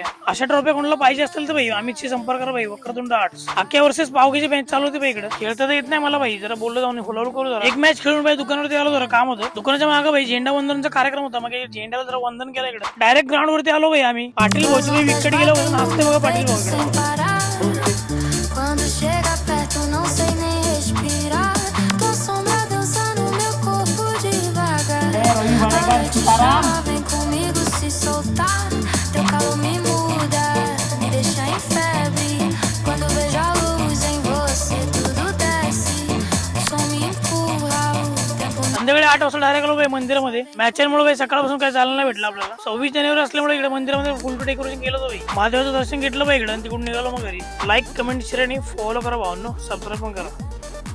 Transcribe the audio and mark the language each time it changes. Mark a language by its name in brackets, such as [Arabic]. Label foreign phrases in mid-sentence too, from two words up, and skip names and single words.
[Marathi] अशा ट्रॉफी कोणाला पाहिजे असतील तर बाई अमितशी संपर्क करा बाई. वक्रतुंड आर्ट्स अख्ख्या वर्षेस पावकीची मॅच चालू होती बाई. इकडे खेळता तर येत नाही मला बाई. जरा बोललो जाऊन फुलावर करू जरा. एक मॅच खेळून बाई दुकानावरती आलो. जरा काम होतं दुकानाच्या मागे बाई झेंडा वंदनचा कार्यक्रम होता. मग झेंड्याला जरा वंदन केलं. इकडे [English] direct ground [Marathi] वरती आलो बाई आम्ही. पाटील भाऊची विकेट गेलं होतं. नाचते बघा पाटील भाऊ इकडे. [Portuguese] Quando chega perto não sei nem respirar. Tua sombra dança no meu corpo devagar. Vem comigo se soltar. Teu calor me muda, me deixa em febre. Quando vejo a luz em você tudo desce. O som me empurra, o tempo [Marathi] संध्याकाळी 8 वाजता डायरेक्ट आलो बाई मंदिरामध्ये. मॅचमुळे बाई सकाळपासून काय चाललं नाही भेटलं आपल्याला. 26 जानेवारी असल्यामुळे इकडे मंदिरामध्ये [English] full to decoration [Marathi] केलं होतं बाई. महादेवाचं दर्शन घेतलं बाई इकडे आणि तिकडून निघालो मग घरी. [English] like comment share [Marathi] आणि फॉलो करा भावांनो. सबस्क्राईब पण करा.